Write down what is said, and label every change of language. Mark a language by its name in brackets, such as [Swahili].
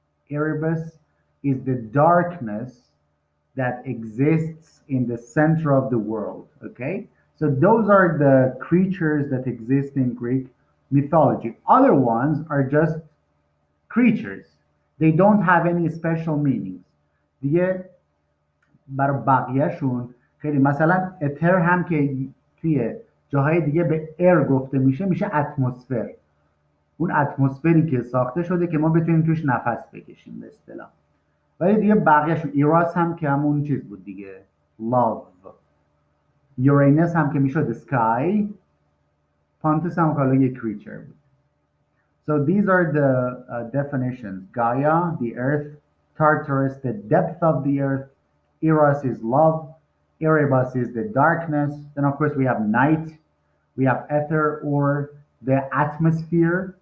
[English] Erebus is the darkness that exists in the center of the world. Okay? So, those are the creatures that exist in Greek mythology. Other ones are just creatures. They don't have any special meanings. [Persian] دیگه برای بقیهشون خیلی مثلا اتر هم که توی جاهای دیگه به ایر گفته میشه اتمسفر. اون اتمسفری که ساخته شده که ما بتونیم توش نفس بکشیم به اصطلاح. ولی دیگه بقیهشون ایراس هم که همون چیز بود دیگه love. یورینس هم که میشد sky. پانتوس هم که یک creature بود. [English] So these are the definitions. Gaia, the earth. Tartarus, the depth of the earth. Eros is love. Erebus is the darkness. Then, of course, we have night. We have ether or the atmosphere.